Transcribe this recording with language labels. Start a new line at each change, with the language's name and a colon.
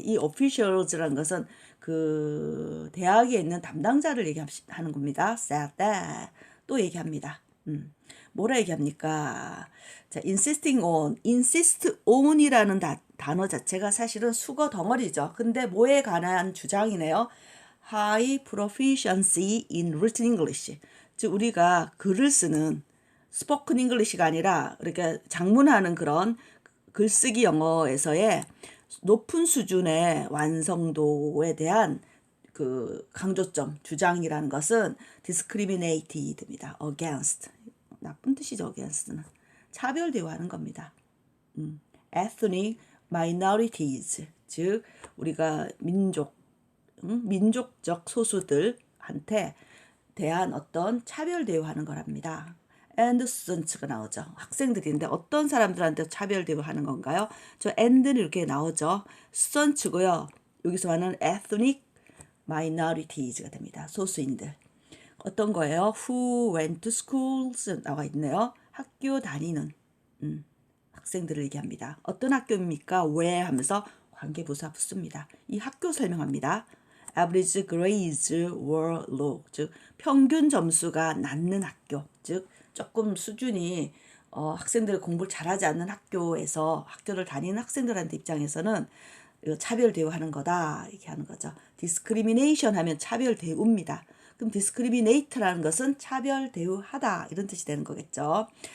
Korean: 이 officials라는 것은 그 대학에 있는 담당자를 얘기하는 겁니다.
English: said that.
Korean: 또 얘기합니다. 뭐라 얘기합니까? 자, insist on이라는 단어 자체가 사실은 수거 덩어리죠. 근데 뭐에 관한 주장이네요.
English: High proficiency in written English.
Korean: 즉 우리가 글을 쓰는 스포큰 잉글리시가 아니라 그러니까 작문하는 그런 글쓰기 영어에서의 높은 수준의 완성도에 대한 그 강조점, 주장이라는 것은 discriminated입니다. against. 나쁜 뜻이죠, against는. 차별 대우하는 겁니다.
English: ethnic minorities.
Korean: 즉, 우리가 민족적 소수들한테 대한 어떤 차별 대우하는 거랍니다.
English: and students
Korean: 가 나오죠. 학생들인데 어떤 사람들한테 차별 대우하는 건가요? 저 and는 이렇게 나오죠. students고요. 여기서 하는 ethnic minorities가 됩니다. 소수인들. 어떤 거예요?
English: Who went to schools
Korean: 나와 있네요. 학교 다니는 학생들을 얘기합니다. 어떤 학교입니까? 왜 하면서 관계부사 붙습니다. 이 학교 설명합니다.
English: Average grades were low.
Korean: 즉 평균 점수가 낮는 학교. 즉 조금 수준이 학생들이 공부를 잘하지 않는 학교를 다니는 학생들한테 입장에서는 차별 대우하는 거다 이렇게 하는 거죠. discrimination 하면 차별 대우입니다. 그럼 discriminate라는 것은 차별 대우하다 이런 뜻이 되는 거겠죠.